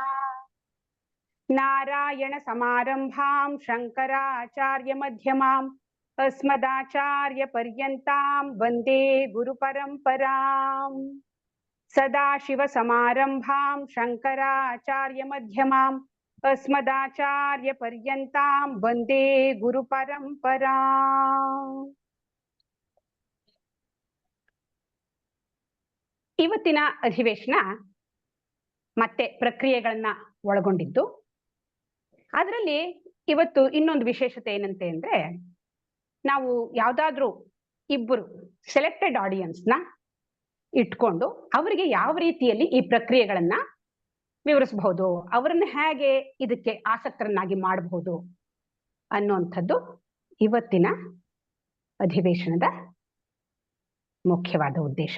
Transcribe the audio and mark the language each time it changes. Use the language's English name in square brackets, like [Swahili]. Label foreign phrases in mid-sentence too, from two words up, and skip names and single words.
[Sanskrit] ನಾರಾಯಣ ಸಮಾರಂಭಾಂ ಶಂಕರಾಚಾರ್ಯ ಮಧ್ಯಮಾಂ ಅಸ್ಮದಾಚಾರ್ಯ ಪರ್ಯಂತಾಂ ವಂದೇ ಗುರು ಪರಂಪರಾಂ. ಸದಾಶಿವ ಸಮಾರಂಭಾಂ ಶಂಕರಾಚಾರ್ಯ ಮಧ್ಯಮಾಂ ಅಸ್ಮದಾಚಾರ್ಯ ಪರ್ಯಂತಾಂ ವಂದೇ ಗುರು ಪರಂಪರಾಂ. [Kannada] ಇವತ್ತಿನ ಅಧಿವೇಶನ ಮತ್ತೆ ಪ್ರಕ್ರಿಯೆಗಳನ್ನ ಒಳಗೊಂಡಿದ್ದು. ಅದರಲ್ಲಿ ಇವತ್ತು ಇನ್ನೊಂದು ವಿಶೇಷತೆ ಏನಂತೆ ಅಂದ್ರೆ, ನಾವು ಯಾವ್ದಾದ್ರೂ ಇಬ್ಬರು [English] selected audience [Kannada] ಇಟ್ಕೊಂಡು ಅವರಿಗೆ ಯಾವ ರೀತಿಯಲ್ಲಿ ಈ ಪ್ರಕ್ರಿಯೆಗಳನ್ನ ವಿವರಿಸಬಹುದು, ಅವರನ್ನ ಹೇಗೆ ಇದಕ್ಕೆ ಆಸಕ್ತರನ್ನಾಗಿ ಮಾಡಬಹುದು ಅನ್ನುವಂಥದ್ದು ಇವತ್ತಿನ ಅಧಿವೇಶನದ ಮುಖ್ಯವಾದ ಉದ್ದೇಶ.